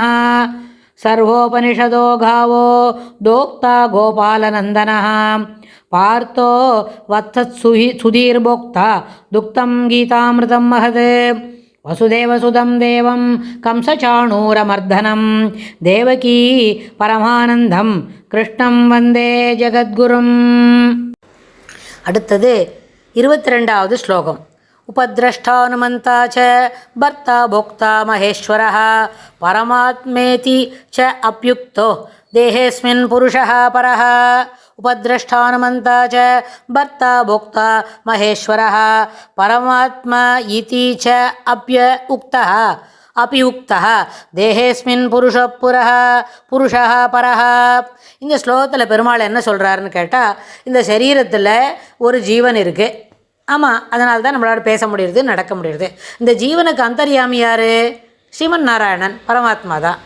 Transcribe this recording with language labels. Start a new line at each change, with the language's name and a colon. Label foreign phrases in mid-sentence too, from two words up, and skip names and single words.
Sanskrit: सर्वोपनिषदो गावो दोक्ता गोपालनन्दनः पार्थो वत्सत्सुधीर्भोक्ता दुक्तं गीतामृतं महत्। वसुदेवसुतं देवं कंसचाणूरमर्दनं देवकी परमानन्दं कृष्णं वन्दे जगद्गुरुम्।
Tamil: அடுத்தது 22வது ஸ்லோகம்.
Sanskrit: उपद्रष्टानुमन्ता च भर्ता भोक्ता महेश्वरः परमात्मेति च अप्युक्तो देहेऽस्मिन् पुरुषः परः। उपद्रष्टानुमन्ता च भर्ता भोक्ता महेश्वरः परमात्मा इति च अप्युक्तः देहेस्मिन् पुरुषः परः.
Tamil: இந்த ஸ்லோகத்தில் பெருமாள் என்ன சொல்கிறாருன்னு கேட்டால், இந்த சரீரத்தில் ஒரு ஜீவன் இருக்குது. ஆமாம், அதனால தான் நம்மளால் பேச முடியுது, நடக்க முடியுது. இந்த ஜீவனுக்கு அந்தர்யாமி யார்? ஸ்ரீமன் நாராயணன், பரமாத்மா தான்.